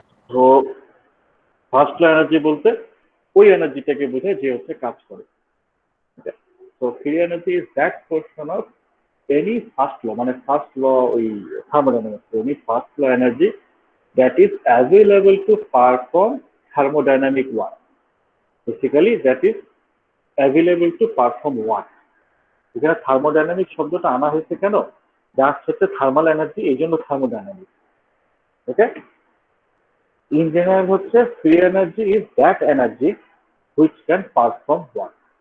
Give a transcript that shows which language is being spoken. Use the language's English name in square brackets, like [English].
[Bangla] তো ফার্স্ট ল এনার্জি বলতে ওই এনার্জিটাকে বোঝায় যে হচ্ছে কাজ করে। [English] তো free energy is that portion of any first law, মানে first law ওই thermodynamics, any first law energy that is available to perform thermodynamic work. Basically, that is available to perform work. [Bangla] এখানে থার্মোডাইনামিক শব্দটা আনা হয়েছে কেন? যা হচ্ছে থার্মাল এনার্জি, এই জন্য থার্মোডাইনামিক। [English] Okay, in general হচ্ছে free energy is that energy which can perform work.